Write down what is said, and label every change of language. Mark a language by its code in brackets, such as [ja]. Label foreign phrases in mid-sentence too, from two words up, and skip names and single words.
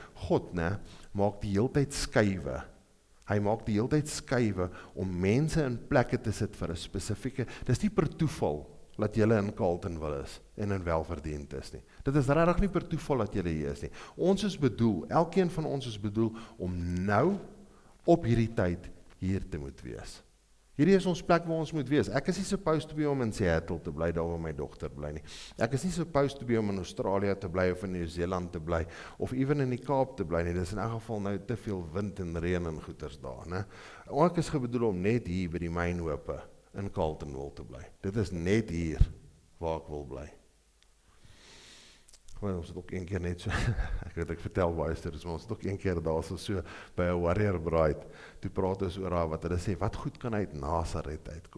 [af] God, né, maak die heeltyd skuwe. Hy maak die hele tyd skuwe om mense in plekke te sit vir 'n spesifieke, dis nie per toeval dat julle in Carletonville is en in welverdiend is nie. Dit is regtig nie per toeval dat julle hier is nie. Ons is bedoel, elkeen van ons is bedoel om nou op hierdie tyd hier te moet wees. Hierdie is ons plek waar ons moet wees. Ek is nie [en] supposed to be [af] om in Seattle te bly, daar waar my dogter bly nie. Ek is nie [en] supposed to be [af] om in Australië te bly, of in Nieu-Seeland te bly, of even in die Kaap te bly nie. Dis in elk geval nou te veel wind en reën en goeters daar, né? Ek is bedoel om net hier by die mynhope in Carletonville te bly. Dit is net hier waar ek wil bly. Ons het ook een keer net so, ek vertel baie stories, maar ons het ook een keer daar so by 'n Warrior Bride, toe praat ons oor haar, wat hulle sê, wat goed kan uit Nazareth uitkom?